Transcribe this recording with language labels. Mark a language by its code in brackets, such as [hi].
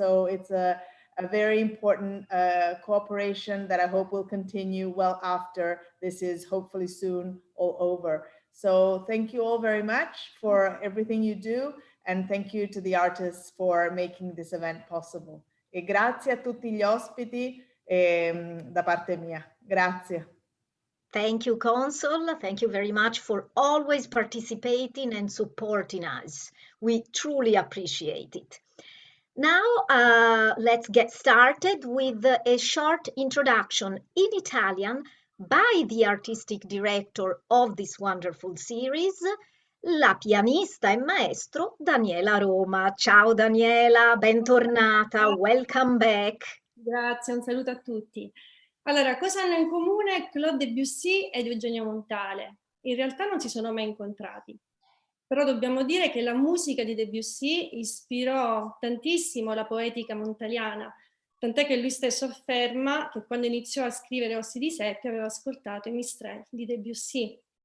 [en] So it's a very important cooperation that I hope will continue well after this is hopefully soon all over. So thank you all very much for everything you do, and thank you to the artists for making this event possible. [it] E grazie a tutti gli ospiti da parte mia. Grazie. [en] Thank you, Consul. Thank you very much for always participating and supporting us. We truly appreciate it. Now, let's get started with a short introduction in Italian by the artistic director of this wonderful series, [it] la pianista e maestro Daniela Roma. Ciao Daniela, bentornata, [en] welcome back. [it] Grazie, un saluto a tutti. Allora, cosa hanno in comune Claude Debussy ed Eugenio Montale? in realtà non si sono mai incontrati. Però dobbiamo dire che la musica di Debussy ispirò tantissimo la poetica montaliana, tant'è che lui stesso afferma che quando iniziò a scrivere Ossi di Seppia aveva ascoltato i Mistrel di Debussy.